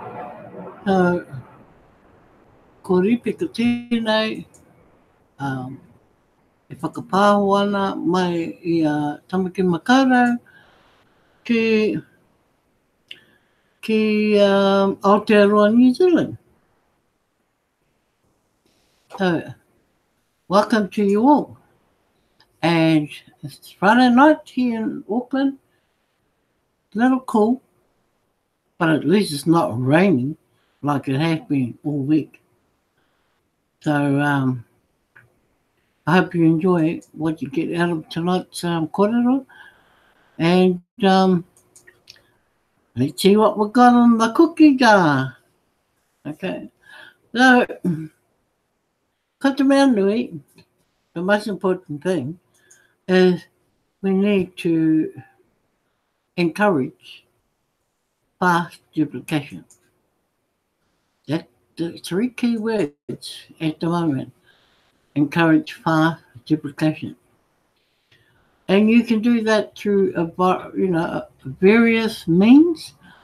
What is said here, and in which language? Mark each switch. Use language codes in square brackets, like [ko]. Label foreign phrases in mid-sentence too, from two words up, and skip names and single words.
[mi] Ko ripika tēnei, e whakapāho ana mai I a Tamaki Makaurau ki Aotearoa, New Zealand. [en] So, welcome to you all. And it's Friday night here in Auckland. A little cool, but at least it's not raining like it has been all week. So, I hope you enjoy what you get out of tonight's kōrero. And let's see what we got on the cookie jar. Okay. So, [mi] kata mea nui, [en] the most important thing is we need to encourage fast duplication. That's the three key words at the moment. Encourage fast duplication. And you can do that through various means.